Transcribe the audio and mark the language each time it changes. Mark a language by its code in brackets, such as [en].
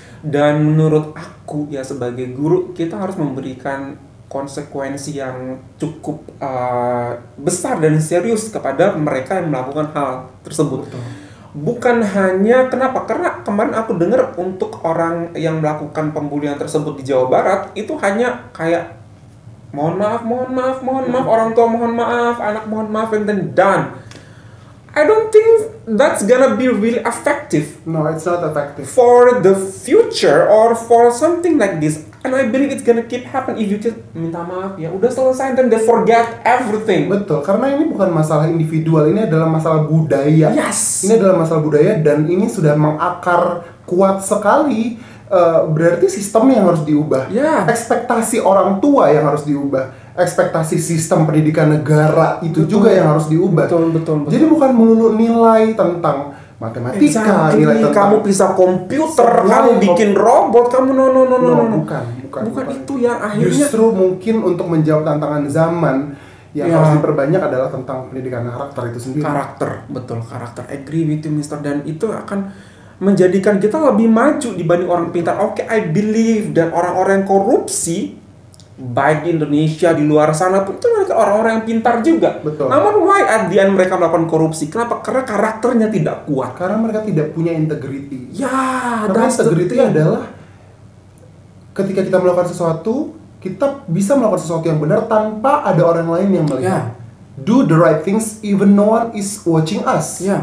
[id] Dan menurut aku ya sebagai guru kita harus memberikan konsekuensi yang cukup besar dan serius kepada mereka yang melakukan hal tersebut. Betul. Bukan hanya kenapa? Karena kemarin aku dengar untuk orang yang melakukan pembulian tersebut di Jawa Barat itu hanya kayak mohon maaf, orang tua mohon maaf, anak mohon maaf, [en] and then done. I don't think that's gonna be really effective. No, it's not effective. For the future or for something like this. And I believe it's gonna keep happen if you just [id] minta maaf ya, udah selesai dan [en] they forget everything. [id] Betul, karena ini bukan masalah individual, ini adalah masalah budaya. [en] Yes. [id] Ini adalah masalah budaya dan ini sudah mengakar kuat sekali. Berarti sistem yang harus diubah. Ekspektasi orang tua yang harus diubah. Ekspektasi sistem pendidikan negara itu juga yang harus diubah. Betul. Jadi bukan melulu nilai tentang matematika, nilai tentang kamu bisa komputer, kamu bikin robot, kamu no. Bukan itu yang akhirnya. Justru mungkin untuk menjawab tantangan zaman yang harus diperbanyak adalah tentang pendidikan karakter itu sendiri. Karakter. [en] Agree with you, Mister. [id] Dan itu akan menjadikan kita lebih maju dibanding orang pintar. Oke, [en] I believe [id] dan orang-orang yang korupsi baik di Indonesia, di luar sana pun itu mereka orang-orang yang pintar juga. Betul. Namun [en] why at the end [id] mereka melakukan korupsi? Kenapa? Karena karakternya tidak kuat. Karena mereka tidak punya integrity. Karena integrity adalah ketika kita melakukan sesuatu, kita bisa melakukan sesuatu yang benar tanpa ada orang lain yang melihat. [en] Do the right things even no one is watching us.